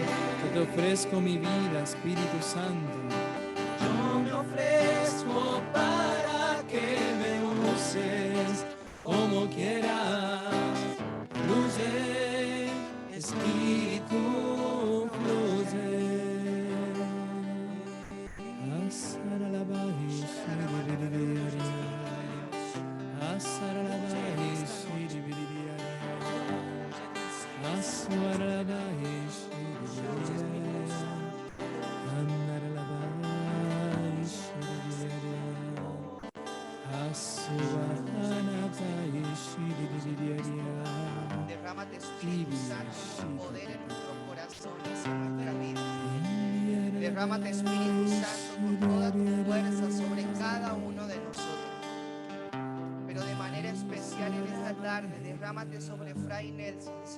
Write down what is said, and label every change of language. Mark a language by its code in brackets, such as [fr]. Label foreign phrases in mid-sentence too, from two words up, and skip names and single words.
[es] Yo te ofrezco mi vida, Espíritu Santo. Yo me ofrezco para que me uses como quieras. Fluye, Espíritu, fluye. Asaralabai, shiribiridiaria. Asaralabai, shiribiridiaria. Asaralabai, shiribiridiaria. Anaralabai, shiribiridiaria. Asubahanabai, shiribiridiaria. Derrámate, Espíritu Santo, con poder en nuestros corazones, en nuestra vida. Derrámate, Espíritu Santo, con toda tu fuerza sobre cada uno de nosotros. Pero de manera especial en esta tarde, derrámate sobre Fray Nelson.